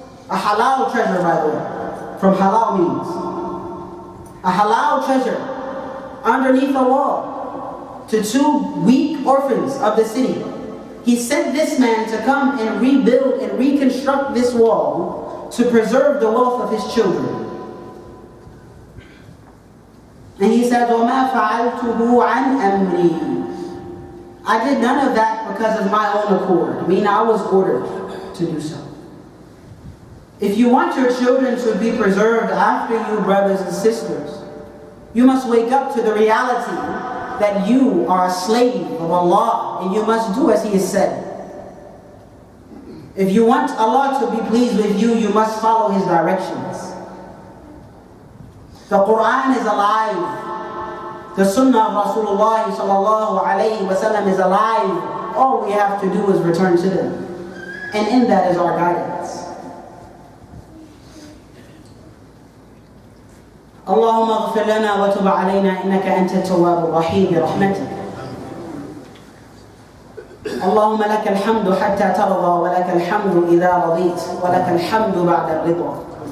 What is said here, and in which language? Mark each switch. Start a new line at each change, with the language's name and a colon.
English: A halal treasure, by the way, from halal means. A halal treasure underneath the wall to two weak orphans of the city. He sent this man to come and rebuild and reconstruct this wall to preserve the wealth of his children. And he said,
Arabic: وَمَا فَعَلْتُهُ عَنْ أَمْرِي.
English: I did none of that because of my own accord. Meaning I was ordered to do so. If you want your children to be preserved after you, brothers and sisters, you must wake up to the reality that you are a slave of Allah and you must do as He has said. If you want Allah to be pleased with you, you must follow His directions. The Quran is alive. The Sunnah of Rasulullah sallallahu alayhi wa sallam is alive. All we have to do is return to them. And in that is our guidance.
Arabic: اللهم اغفر لنا وتب علينا إنك أنت التواب الرحيم برحمتك. اللهم لك الحمد حتى ترضى ولك الحمد إذا رضيت ولك الحمد بعد الرضا.